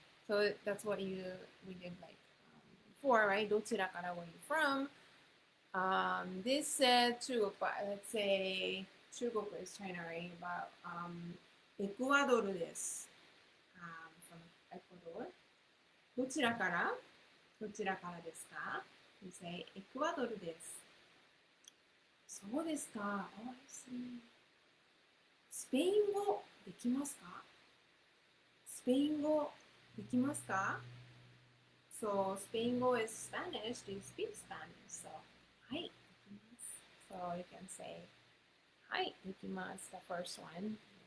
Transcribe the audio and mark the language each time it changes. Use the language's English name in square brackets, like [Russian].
[English] So that's what we did like before, right? どちらから Where are you from? This said 中国 let's say 中国 is China, right? [Japanese] But エクアドルです。 [English] From Ecuador. [Japanese] どちらからどちらからですか [English] We say [Japanese] エクアドルです。そうですか。 [English] Oh, I see. [Japanese] スペイン語できますかスペイン語できますか [English] So, スペイン語 is Spanish. Do you speak Spanish? So, [Japanese] はい、できます。 [English] So, you can say, [Japanese] はい、できます。 [English] The first one.